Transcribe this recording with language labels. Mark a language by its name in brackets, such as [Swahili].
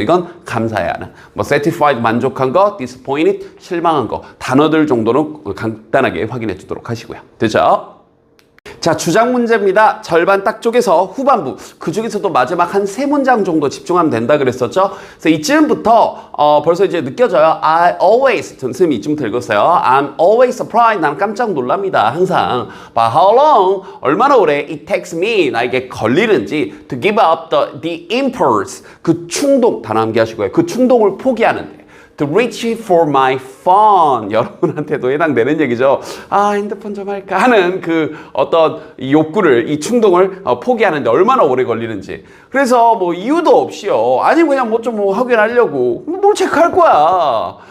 [Korean] 이건 감사해 하는, 뭐 satisfied, 만족한 거, disappointed, 실망한 거, 단어들 정도는 간단하게 확인해 주도록 하시고요. 됐죠? 자, 주장 문제입니다. 절반 딱 쪼개서 후반부, 그 중에서도 마지막 한 3문장 정도 집중하면 된다 그랬었죠. 그래서 이쯤부터 벌써 이제 느껴져요. [English] I always, [Korean] 선생님이 이쯤부터 읽었어요. [English] I'm always surprised, [Korean] 난 깜짝 놀랍니다. 항상. [English] But how long, [Korean] 얼마나 오래 [English] it takes me, [Korean] 나에게 걸리는지 [English] to give up the impulse, [Korean] 그 충동, 단어 암기하시고요. 그 충동을 포기하는데 [English] to reach for my phone, [Korean] 여러분한테도 해당되는 얘기죠. 핸드폰 좀 할까 하는 그 어떤 욕구를, 이 충동을 포기하는데 얼마나 오래 걸리는지. 그래서 뭐 이유도 없이요, 아니면 그냥 뭐 좀 확인하려고 뭘 체크할 거야.